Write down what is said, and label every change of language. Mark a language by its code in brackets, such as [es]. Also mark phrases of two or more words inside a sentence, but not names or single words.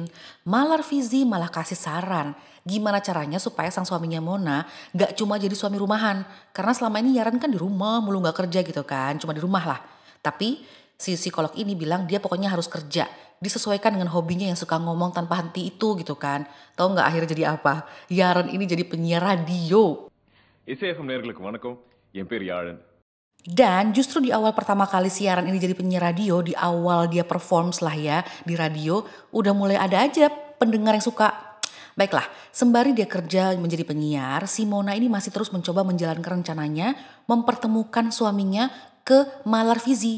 [id] Malar Fizi malah kasih saran. Gimana caranya supaya sang suaminya Mona gak cuma jadi suami rumahan. Karena selama ini Yaran kan di rumah mulu gak kerja gitu kan. Cuma di rumah lah. Tapi si psikolog ini bilang dia pokoknya harus kerja. Disesuaikan dengan hobinya yang suka ngomong tanpa henti itu gitu kan. Tahu gak akhirnya jadi apa? Yaran ini jadi penyiar radio. [ta] இசையகம் நேயர்களுக்கு வணக்கம். என் பேர் யாழன். [id] Dan justru di awal pertama kali siaran ini jadi penyiar radio, di awal dia perform lah ya di radio, udah mulai ada aja pendengar yang suka Baiklah, sembari dia kerja menjadi penyiar, si Mona ini masih terus mencoba menjalankan rencananya mempertemukan suaminya ke Malar Fizi.